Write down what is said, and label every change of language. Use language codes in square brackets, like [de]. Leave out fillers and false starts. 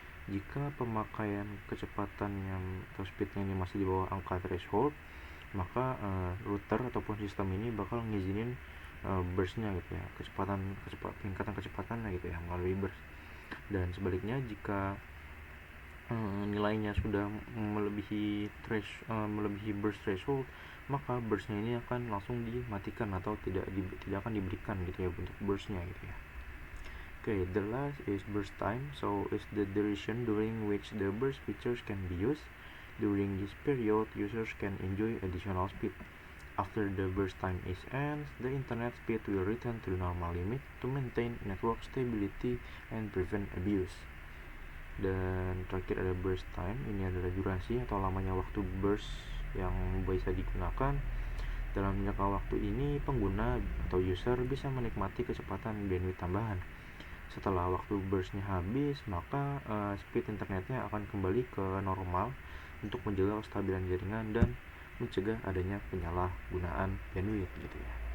[id] Jika pemakaian kecepatan yang atau speednya ini masih di bawah angka threshold, maka router ataupun sistem ini bakal ngizinin burstnya gitu ya, peningkatan kecepatannya gitu ya melalui burst. Dan sebaliknya jika nilainya sudah melebihi burst threshold, maka burstnya ini akan langsung dimatikan atau tidak akan diberikan gitu ya untuk burstnya gitu ya. [en] Okay, the last is burst time. So it's the duration during which the burst features can be used. During this period, users can enjoy additional speed. After the burst time is ends, the internet speed will return to the normal limit to maintain network stability and prevent abuse. [id] Dan terakhir ada burst time, ini adalah durasi atau lamanya waktu burst yang bisa digunakan. Dalam jangka waktu ini, pengguna atau user bisa menikmati kecepatan bandwidth tambahan. Setelah waktu burstnya habis, maka speed internetnya akan kembali ke normal untuk menjaga kestabilan jaringan dan mencegah adanya penyalahgunaan bandwidth gitu ya.